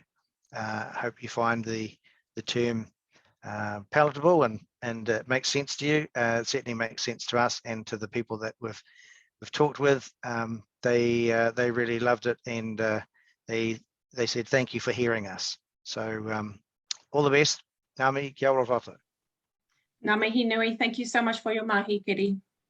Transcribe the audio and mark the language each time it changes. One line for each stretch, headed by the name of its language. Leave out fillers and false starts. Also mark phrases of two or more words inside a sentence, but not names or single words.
English: I hope you find the term palatable and it makes sense to you. It certainly makes sense to us and to the people that we've talked with. They really loved it, and they said thank you for hearing us. So all the best.
Māori: Ngā mihi, kia ora tātou. Ngā mihi nui.
English: Thank you so much for your mahi, Keri.